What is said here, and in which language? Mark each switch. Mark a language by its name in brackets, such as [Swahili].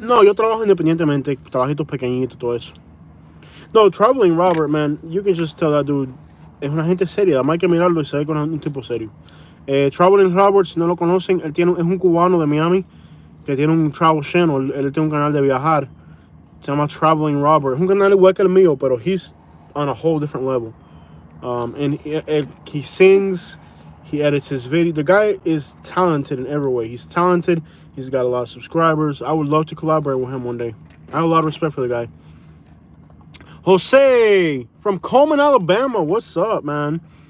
[Spanish] No, yo trabajo independientemente. Trabajitos pequeñitos, todo eso. [English] No, Traveling Robert, man, you can just tell that dude. [Spanish] Es una gente seria. Además hay que mirarlo y se ve con un tipo serio. Traveling Robert, si no lo conocen, es un cubano de Miami que tiene un travel channel. Él tiene un canal de viajar. Se llama Traveling Robert. Es un canal igual que el mío, pero [English] he's on a whole different level. And he sings, he edits his video. The guy is talented in every way. He's talented. He's got a lot of subscribers. I would love to collaborate with him one day. I have a lot of respect for the guy. Jose from Coleman, Alabama. What's up, man?